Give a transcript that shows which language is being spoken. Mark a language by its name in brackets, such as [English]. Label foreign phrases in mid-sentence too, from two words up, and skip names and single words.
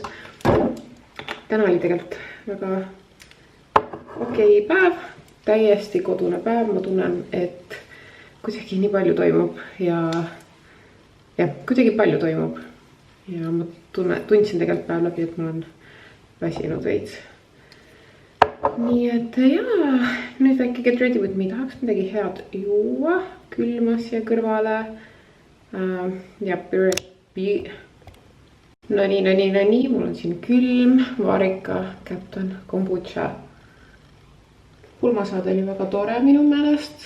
[Estonian] Täna oli tegelikult väga okei päev, täiesti kodune päev. Ma tunnen, et kuidagi nii palju toimub ja kuidagi palju toimub. Ja ma tundsin tegelikult päev läbi, et ma olen väsinud veits. nii et jaa, nüüd väike [English] get ready with me, [Estonian] tahaks midagi head juua, külma siia kõrvale. Ja no nii, mul on siin külm, varika, kätt on kombucha. Pulmasaade oli väga tore minu meelest.